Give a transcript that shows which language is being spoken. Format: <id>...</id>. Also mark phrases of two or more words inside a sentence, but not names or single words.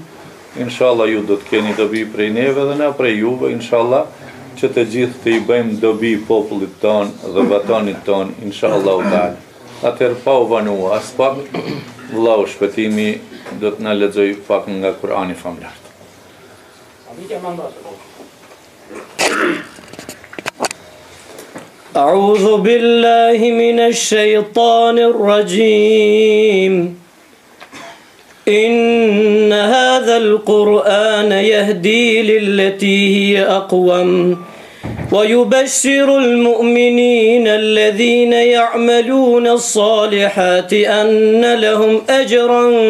<sq>Inshallah ju do të keni dobi prej neve dhe na prej juve, inshallah, që të gjithë të i bëjmë dobi popullit ton dhe vatanit ton,</sq> <ar>إن شاء الله تعالى.</ar> <sq>Atëherë pa u vanua as pak, vllau shpëtimi do të na lexoj pak nga Kurani famlar.</sq> <ar>أعوذ بالله من الشيطان الرجيم إن هذا القرآن يهدي للتي هي أقوم ويبشر المؤمنين الذين يعملون الصالحات أن لهم أجرا</ar>